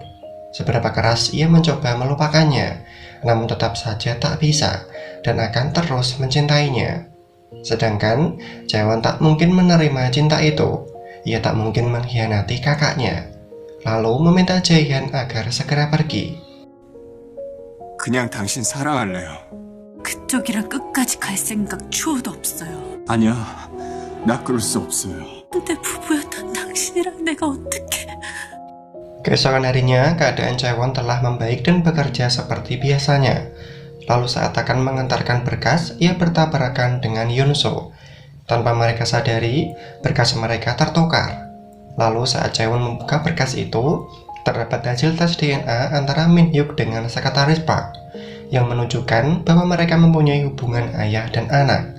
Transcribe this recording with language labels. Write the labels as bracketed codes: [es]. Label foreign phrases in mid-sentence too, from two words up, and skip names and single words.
[id] Seberapa keras ia mencoba melupakannya, namun tetap saja tak bisa dan akan terus mencintainya. Sedangkan Chaewon tak mungkin menerima cinta itu. Ia tak mungkin mengkhianati kakaknya. Lalu meminta Jaehan agar segera pergi. [ko] 그냥 당신 사랑할래요. 그쪽이랑 끝까지 갈 생각 추호도 없어요. 아니야, 나 그럴 수 없어요. 근데 부부였던 당신이랑 내가 어떻게... [id] Keesokan harinya, keadaan Chaewon telah membaik dan bekerja seperti biasanya. Lalu saat akan mengantarkan berkas, ia bertabrakan dengan Yunso. Tanpa mereka sadari, berkas mereka tertukar. Lalu saat Chaewon membuka berkas itu, terdapat hasil tes DNA antara Min Hyuk dengan sekretaris Park, yang menunjukkan bahwa mereka mempunyai hubungan ayah dan anak.